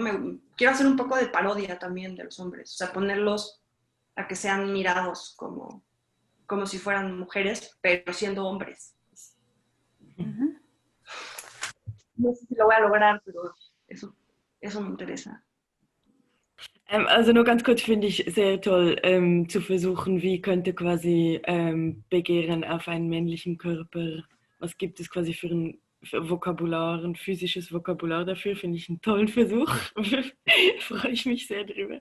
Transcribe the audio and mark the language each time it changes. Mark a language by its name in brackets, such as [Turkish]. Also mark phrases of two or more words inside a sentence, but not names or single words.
[Spanish] Quiero hacer un poco de parodia también de los hombres, o sea, ponerlos a que sean mirados como si fueran mujeres, pero siendo hombres. Uh-huh. No sé si lo voy a lograr, pero eso me interesa. [German] Also nur ganz kurz, finde ich sehr toll, zu versuchen, wie könnte quasi Begehren auf einen männlichen Körper, was gibt es quasi für ein Vokabular, ein physisches Vokabular dafür, finde ich einen tollen Versuch. Freue ich mich sehr drüber.